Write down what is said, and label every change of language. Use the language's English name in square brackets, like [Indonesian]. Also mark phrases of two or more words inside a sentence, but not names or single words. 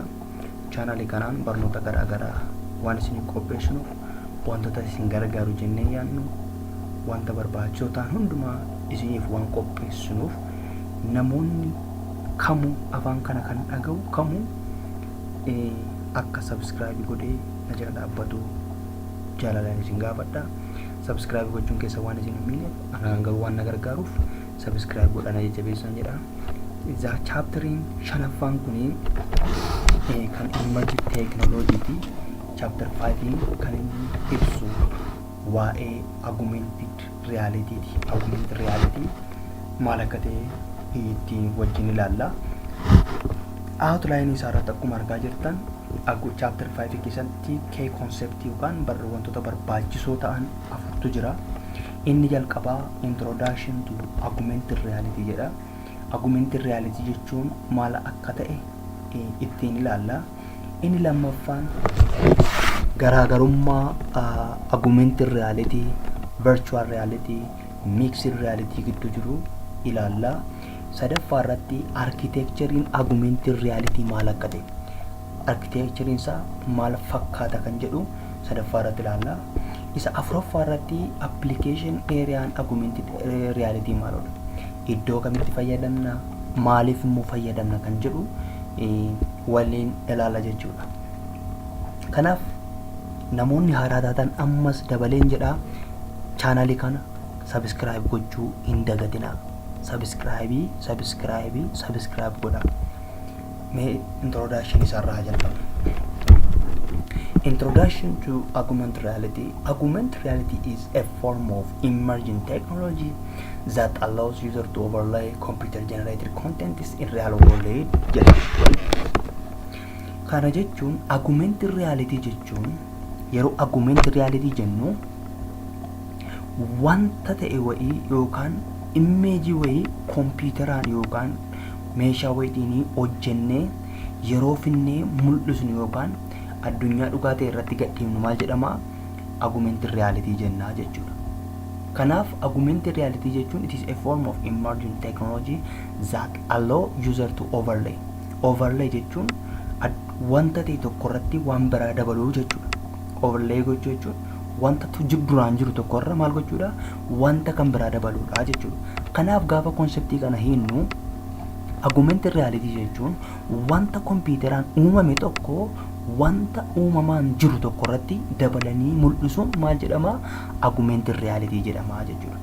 [Oromo] chaanalii kanaan barnoota garaagaraa waan isin qopheessinuuf wantoota isin gargaaru jennee yaadnu wanta barbaachisoo ta'an hundumaa isiniif waan qopheessinuuf namoonni kamuu afaan kana kan dhaga'u kamuu akka subscribe godhee na jala dhaabbatu jaalalaan isin gaafadha. subscribe gochuun keessa waan isin hin miineef anaan garuu waan na gargaaruuf subscribe godhana jajjabeessan jedha. chapteriin shanaffaan kuni kan emerging technology ti. chapter 5 kan inni ibsu waa'ee [English] augmented reality [Oromo] ti. [English] augmented reality [Oromo] maal akka ta'e ittiin wajjin ilaalla. outline isaa irratti akkuma argaa jirtan chapter 5 keessatti [English] key concept [Oromo] yookaan wantoota barbaachisoo ta'an afurtu jira. inni jalqabaa [English] introduction to augmented reality [Oromo] jedha. [English] augmented reality [Oromo] jechuun maal akka ta'e ittiin ilaalla. inni lammaffaan garaagarummaa [English] augmented reality, virtual reality, mixed reality [Oromo] gidduu jiru ilaalla. sadaffaa irratti architecturein [English] augmented reality [Oromo] maal akka ta'e, architecturein isaa maal fakkaata kan jedhu sadaffaa irratti ilaalla. isa afuraffaa irratti application areaan [English] augmented reality [Oromo] maalodha, iddoo kamitti fayyadamna, maaliif immoo fayyadamna kan jedhu waliin ilaalla jechuudha. kanaaf namoonni haaraa taatan ammas dabaleen jedha chaanalii kana subscribe gochuu hin dagatinaa. subscribe godha. mee introduction isaarraa jalqabna. [English] Introduction to augmented reality. Augmented reality is a form of emerging technology that allows user to overlay computer generated content in real world. [Oromo] kana jechuun [English] augmented reality [Oromo] jechuun yeroo [English] augmented reality [Oromo] jennu wanta ta'e wa'ii yookaan image wa'ii computeraan yookaan meeshaa wayiitiin hojjennee yeroo finnee mul'isnu yookaan addunyaa dhugaa ta'e irratti gadhiifnu maal jedhama, [English] augmented reality [Oromo] jennaa jechuudha. kanaaf [English] augmented reality [Oromo] jechuun [English] it is a form of emerging technology that allow user to overlay [Oromo] jechuun wanta ta'e tokko irratti waan biraa dabaluu jechuudha. overlay gochuu jechuun wanta duraan jiru tokko irra maal gochuudha, wanta kan biraa dabaluudha jechuudha. kanaaf gaafa konseptii kana hiinnu [English] augmented reality [Oromo] jechuun wanta kompiitaraan uumame tokko wanta uumamaan jiru tokko irratti dabalanii mul'isuun maal jedhama, [English] augmented reality [Oromo] jedhama jechuudha.